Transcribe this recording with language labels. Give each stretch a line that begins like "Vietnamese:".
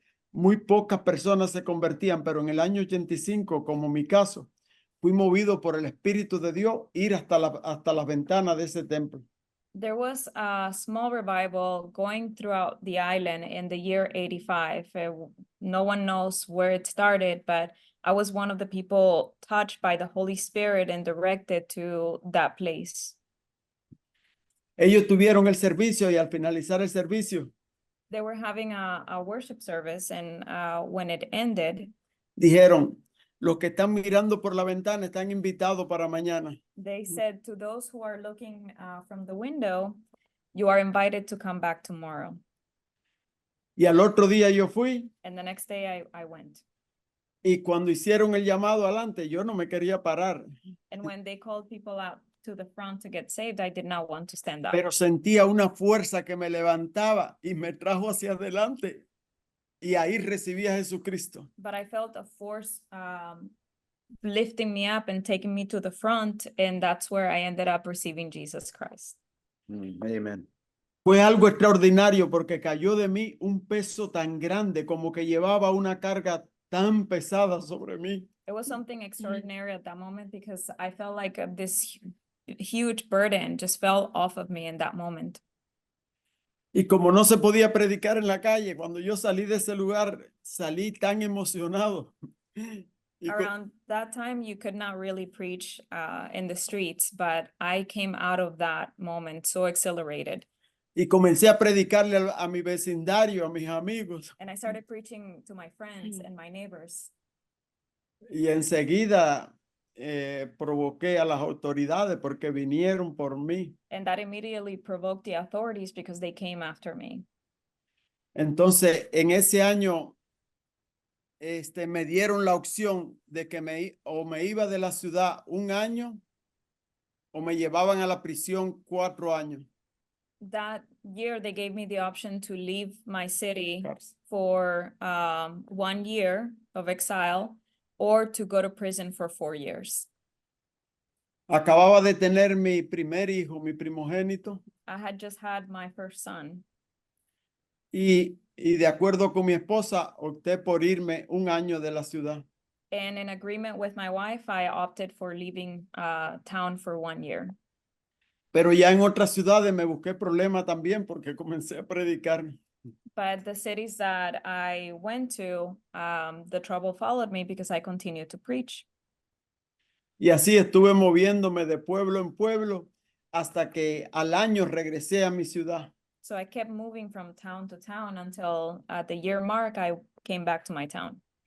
Spanish: Muy pocas personas se convertían, pero en el año 85, como mi caso, fui movido por el Espíritu de Dios ir hasta las ventanas de ese templo.
English: There was a small revival going throughout the island in the year 85. No one knows where it started, but I was one of the people touched by the Holy Spirit and directed to that place.
Spanish: Ellos tuvieron el servicio y al finalizar el servicio
English: They were having a worship service, and when it ended,
Spanish: dijeron, los que están mirando por la ventana están invitados para mañana.
English: they said to those who are looking from the window, you are invited to come back tomorrow.
Spanish: Y al otro día yo fui
English: And the next day I went.
Spanish: y cuando hicieron el llamado adelante, yo no me quería parar,
English: And when they called people out to the front to get saved, I did not want to stand up.
Spanish: pero sentía una fuerza que me levantaba y me trajo hacia adelante. Y ahí recibí a Jesucristo.
English: But I felt a force lifting me up and taking me to the front, and that's where I ended up receiving Jesus Christ. Amen.
Spanish: Fue algo extraordinario porque cayó de mí un peso tan grande, como que llevaba una carga tan pesada sobre mí.
English: It was something extraordinary at that moment because I felt like this huge burden just fell off of me in that moment.
Spanish: Y como no se podía predicar en la calle, cuando yo salí de ese lugar, salí tan emocionado. Y,
English: Around that time, you could not really preach in the streets, but I came out of that moment so exhilarated.
Spanish: y comencé a predicarle a mi vecindario, a mis amigos.
English: And I started preaching to my friends and my neighbors.
Spanish: Y enseguida provoqué a las autoridades porque vinieron por mí.
English: And that immediately provoked the authorities because they came after me.
Spanish: Entonces, en ese año, me dieron la opción de que me iba de la ciudad 1 año o me llevaban a la prisión 4 años.
English: That year, they gave me the option to leave my city for 1 year of exile or to go to prison for 4 years.
Spanish: Acababa de tener mi primer hijo, mi primogénito.
English: I had just had my first son.
Spanish: Y de acuerdo con mi esposa, opté por irme 1 año de la ciudad.
English: And in agreement with my wife, I opted for leaving town for 1 year.
Spanish: Pero ya en otras ciudades me busqué problemas también porque comencé a predicar.
English: But the cities that I went to, the trouble followed me because I continued to preach.
Spanish: Y así estuve moviéndome de pueblo en pueblo hasta que al año regresé a mi ciudad.
English: So I kept moving from town to town until at the year mark, I came back to my town.